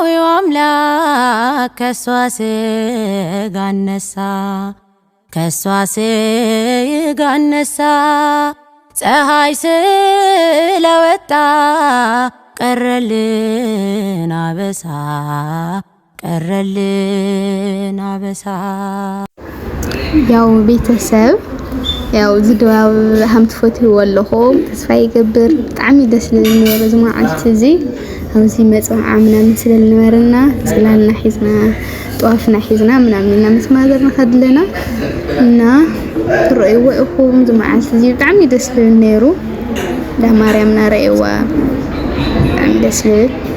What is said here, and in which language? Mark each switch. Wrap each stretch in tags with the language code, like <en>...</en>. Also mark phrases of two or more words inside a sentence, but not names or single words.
<am>አምላክ ከሷ ስጋ ነሳ፣ ከሷ ስጋ ነሳ። ፀሐይ ስለወጣ ቀረልን አበሳ፣ ቀረልን አበሳ።</am> <ti>ያው ቤተሰብ፣ ያው እዚ ድባብ ሃም ትፈትይዎ ኣለኹም ተስፋ ይገብር። ብጣዕሚ ደስ ዝብል ነይሩ እዚ መዓልቲ እዚ። ኣብዚ መፅዋዕ ምናምን ስለ ዝነበረና ፅላልና ሒዝና ጧፍና ሒዝና ምናምን ኢልና ምስ ማዘር ንኸድ ኣለና እና ትርእይዎ ኢኹም። እዚ መዓልቲ እዚ ብጣዕሚ ደስ ዝብል ነይሩ። እንዳ ማርያም እናረኣይዋ ብጣዕሚ ደስ ዝብል</ti>